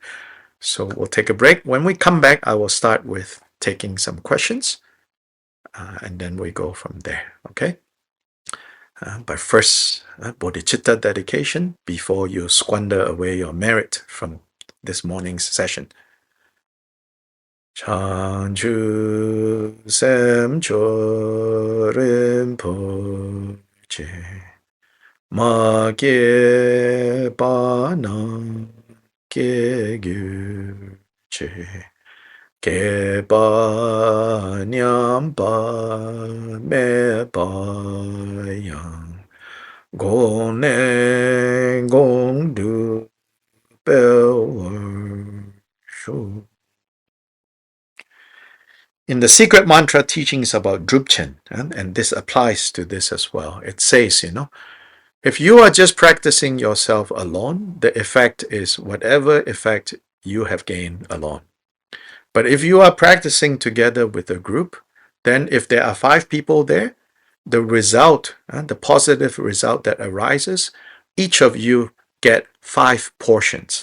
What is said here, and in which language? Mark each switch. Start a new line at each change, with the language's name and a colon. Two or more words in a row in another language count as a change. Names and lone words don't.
English: So we'll take a break. When we come back, I will start with taking some questions, and then we go from there, okay? But first, bodhicitta dedication before you squander away your merit from this morning's session.
Tibetan: བྱང་ཆུབ་སེམས་མཆོག་རིན་པོ་ཆེ་མ་སྐྱེས པ་རྣམས་སྐྱེས་གྱུར་ཅིག་སྐྱེས་པ་ཉམས་པ་མེད་པ་ཡང་གོང་ནས་གོང་དུ་འཕེལ་བར་ཤོག.
English: In the secret mantra teachings about Drupchen, and this applies to this as well, it says, if you are just practicing yourself alone, the effect is whatever effect you have gained alone. But if you are practicing together with a group, then if there are 5 people there, the result, the positive result that arises, each of you get 5 portions.